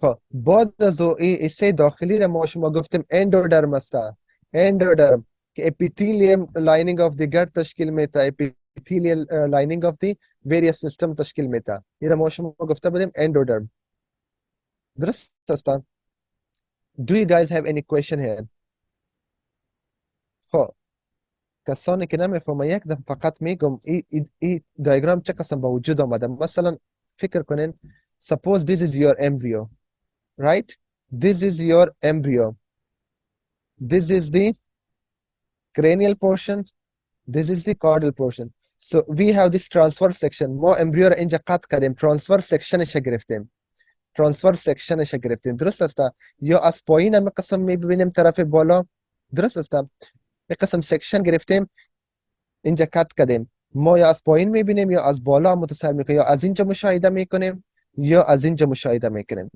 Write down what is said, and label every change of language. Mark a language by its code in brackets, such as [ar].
[fa] بعد از این حصه داخلی رو ما شما گفتیم اندودرم است اندودرم که [en] epithelium lining of the gut [fa] تشکیل میده [en] epithelial lining of the various system [fa] تشکیل میده این رو ما شما گفته بودیم اندودرم درست است [en] do you guys have any question here [fa] کسانی که نمیفهمه یک دفعه فقط میگم ای دیاگرام چه قسم به وجود آمده. مثلا فکر کنین [en] suppose this is your embryo, right? This is your embryo. This is the cranial portion. This is the caudal portion. So we have this transverse section. [fa] ما امبریو را اینجا قطع کردیم، transverse sectionش گرفتیم. ترانسفر سکشنش گرفتیم. درست است؟ یا از پایین هم قسم میبینیم طرف بالا. درست است؟ یک قسم سکشن گرفتیم اینجا کات کردیم. ما یا از پایین میبینیم یا از بالا متصل میکنیم، یا از اینجا مشاهده میکنیم یا از اینجا مشاهده میکنیم.